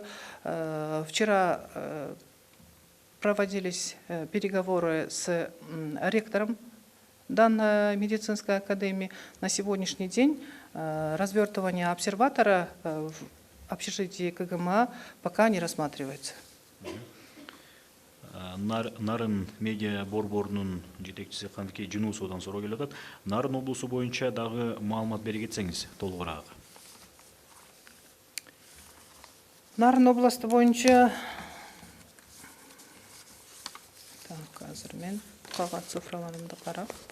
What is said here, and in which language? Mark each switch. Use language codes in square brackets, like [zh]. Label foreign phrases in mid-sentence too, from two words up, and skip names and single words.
[ru] Вчера проводились переговоры с ректором данной медицинской академии. На сегодняшний день развертывание обсерватора в общежитии КГМА пока не рассматривается. [ky] Нарын медиа борборунун жетекчиси Канбике Жунусовдон суроо келип атат. Нарын облусу боюнча дагы маалымат бере кетсеңиз толугураак. Нарын областы боюнча азыр мен калган цифраларымды карап.